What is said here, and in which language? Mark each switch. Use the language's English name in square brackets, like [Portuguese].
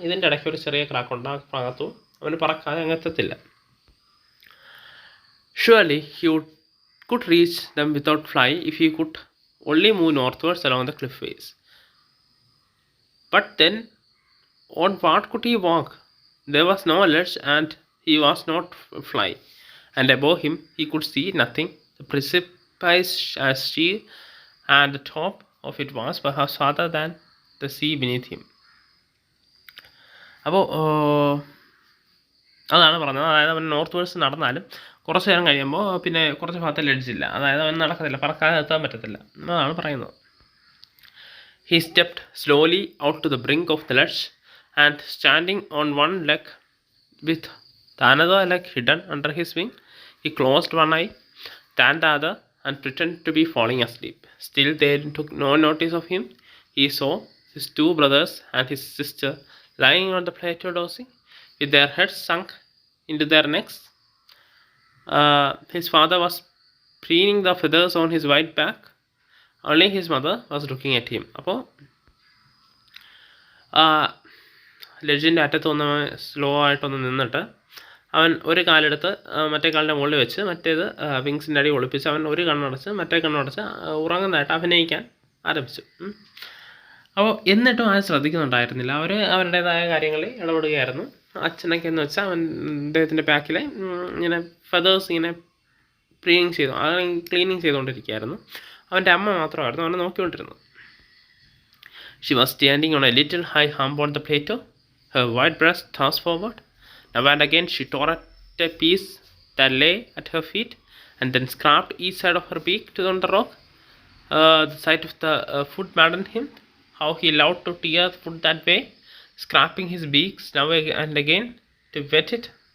[Malayalam] ഇതിൻ്റെ ഇടയ്ക്ക് ഒരു ചെറിയ ക്രാക്കുണ്ട്. ആ ഭാഗത്തും അവന് പറക്കാതെ അങ്ങെത്തത്തില്ല. [English] Surely he could reach them without fly if he could only move northwards along the cliff face. But then, on what could he walk? There was no ledge and he was not fly. And above him he could see nothing. The precipice as sheer, and the top of it was perhaps farther than the sea beneath him. [Malayalam] അപ്പോൾ അതാണ് പറഞ്ഞത്. അതായത് അവൻ north verse നടന്നാലും കുറച്ച് നേരം കഴിയുമ്പോൾ പിന്നെ കുറച്ച് ഭാഗത്ത് ലെഡ്ജില്ല. അതായത് അവൻ നടക്കത്തില്ല, പറക്കാതെ എത്താൻ പറ്റത്തില്ല. അതാണ് പറയുന്നത്. [English] He stepped slowly out to the brink of the ledge, and standing on one leg with the another leg hidden under his wing, he closed one eye, then the other, and pretended to be falling asleep. Still they took no notice of him. He saw his two brothers and his sister lying on the plateau dozing, with their heads sunk into their necks. His father was preening the feathers on his white back. Only his mother was looking at him. [Malayalam] അപ്പോൾ ലെഡ്ജിൻ്റെ അറ്റത്തൊന്ന് slow ആയിട്ടൊന്ന് നിന്നിട്ട് അവൻ ഒരു കാലെടുത്ത് മറ്റേ കാലിൻ്റെ മുകളിൽ വെച്ച് മറ്റേത് വിങ്സിൻ്റെ അടി ഒളിപ്പിച്ച് അവൻ ഒരു കണ്ണടച്ച് മറ്റേ കണ്ണടച്ച് ഉറങ്ങുന്നതായിട്ട് അഭിനയിക്കാൻ ആരംഭിച്ചു. അപ്പോൾ എന്നിട്ടും ആരും ശ്രദ്ധിക്കുന്നുണ്ടായിരുന്നില്ല. അവരുടേതായ കാര്യങ്ങളിൽ ഇടപെടുകയായിരുന്നു. അച്ഛനൊക്കെ എന്ന് വെച്ചാൽ അവൻ അദ്ദേഹത്തിൻ്റെ ബാക്കിലെ ഇങ്ങനെ ഫെതേഴ്സ് ഇങ്ങനെ ക്ലീനിങ് ചെയ്തുകൊണ്ടിരിക്കുകയായിരുന്നു. അവൻ്റെ അമ്മ മാത്രമായിരുന്നു അവനെ നോക്കിക്കൊണ്ടിരുന്നത്. [English] She was standing on a little high hump on the plateau, her white breast thrust forward. Now and again she tore at a piece that lay at her feet, and then scraped each side of her beak to the rock. The sight of the food maddened him. How he loved to tear the food that way, scraping his beaks now and again to wet it.